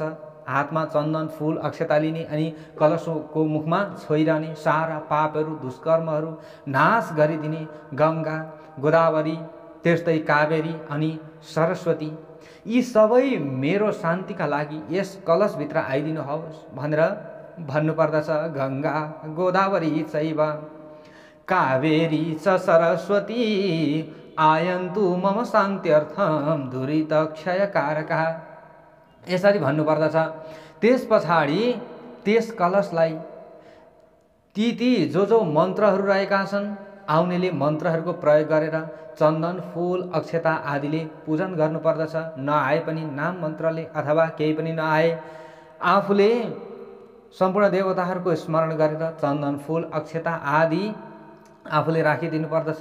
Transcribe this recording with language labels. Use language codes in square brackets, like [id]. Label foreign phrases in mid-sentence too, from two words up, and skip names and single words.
[ne] हातमा चन्दन, फुल, अक्षता लिने अनि कलशको मुखमा छोइरहने। सारा पापहरू, दुष्कर्महरू नाश गरिदिने गङ्गा, गोदावरी, त्यस्तै कावेरी अनि सरस्वती, यी सबै मेरो शान्तिका लागि यस कलशभित्र आइदिनुहोस् भनेर भन्नुपर्दछ। [sa] गङ्गा गोदावरी चैव कावेरी च सरस्वती आयन्तु मम शान्त्यर्थम दुरितक्षयकारका, [ne] यसरी भन्नुपर्दछ। त्यस पछाडि त्यस कलशलाई ती जो मन्त्रहरू रहेका छन्, आउनेले मन्त्रहरूको प्रयोग गरेर चन्दन, फुल, अक्षता आदिले पूजन गर्नुपर्दछ। नआए पनि नाम मन्त्रले, अथवा केही पनि नआए आफूले सम्पूर्ण देवताहरूको स्मरण गरेर चन्दन, फुल, अक्षता आदि आफूले राखिदिनु पर्दछ।